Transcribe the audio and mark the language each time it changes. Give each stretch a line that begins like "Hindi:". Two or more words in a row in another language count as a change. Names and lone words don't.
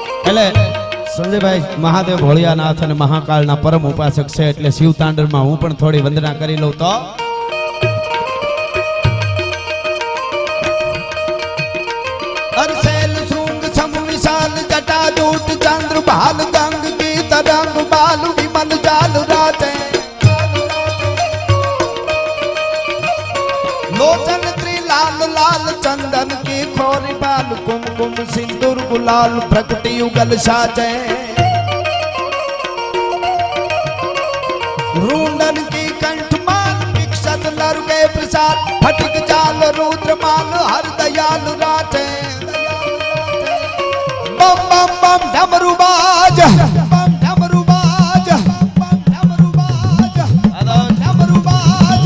Gujarati: એટલે સંજયભાઈ મહાદેવ ભોળિયાનાથ અને મહાકાળના પરમ ઉપાસક છે એટલે શિવ તાંડવમાં હું પણ થોડી વંદના કરી લઉં તો
Hindi: अरसेल शृंग सम विशाल जटा जूट चंद्र भाल गंग की तरंग बाल विमल जाल राते लोचन त्रिलाल लाल चंदन की खोरी बाल कुमकुम सिंदूर गुलाल प्रगति युगल साजे रूंडन की कंठमाल विकसत लर के प्रसाद फटिक जाल रुद्रमाल हर दयाल राते बम बम बम डमरू बाज बम डमरू बाज बम डमरू बाज डमरू बाज